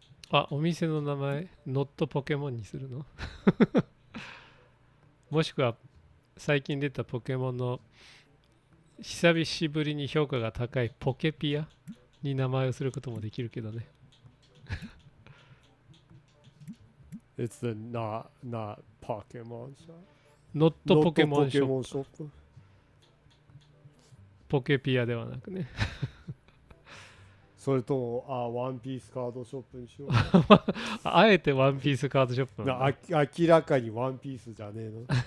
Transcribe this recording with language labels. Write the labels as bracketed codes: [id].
[ja] あ、お店の名前ノットポケモンにするのもしくは最近出たポケモンの久しぶりに評価が高いポケピアに名前をすることもできるけどね。 [en] It's the not Pokemon shop. [ja] ノットポケモンショップ。 Pokemon shop. ポケピアではなくね。それともワンピースカードショップにしよう。あえてワンピースカードショップなんだ。明らかにワンピースじゃねえの。